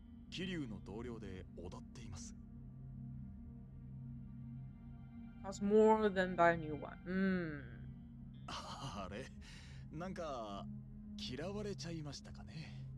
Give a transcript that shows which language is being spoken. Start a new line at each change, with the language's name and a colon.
Japanese: 桐生の同僚で小田っています。
English: Costs more than buy a new one.
Japanese: あれ、なんか嫌われちゃいましたかね。